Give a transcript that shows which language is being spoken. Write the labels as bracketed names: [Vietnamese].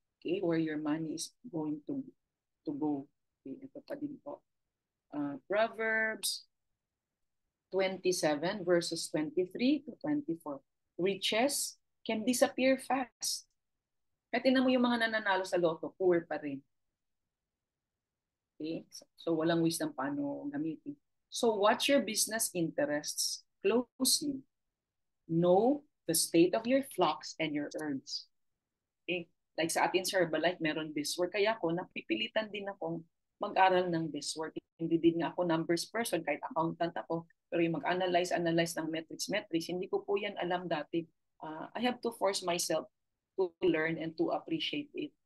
[English] Okay, where your money is going to go. Okay, [Filipino] ito pa din po. [English] Proverbs 27 verses 23 to 24. Riches can disappear fast. [Filipino] Kaya tinan mo yung mga nananalo sa loto, poor pa rin. Okay? So walang wisdom paano gamitin. [English] So watch your business interests closely. Know the state of your flocks and your herds. [Filipino] Okay? Like sa atin sa Herbalife, meron [English] this work. [Filipino] Kaya ako, napipilitan din akong mag-aral ng [English] this work. [Filipino] Hindi din nga ako [English] numbers person, [Filipino] kahit accountant ako. Pero yung mag-analyze ng metrics, hindi ko po yan alam dati. [English] I have to force myself to learn and to appreciate it.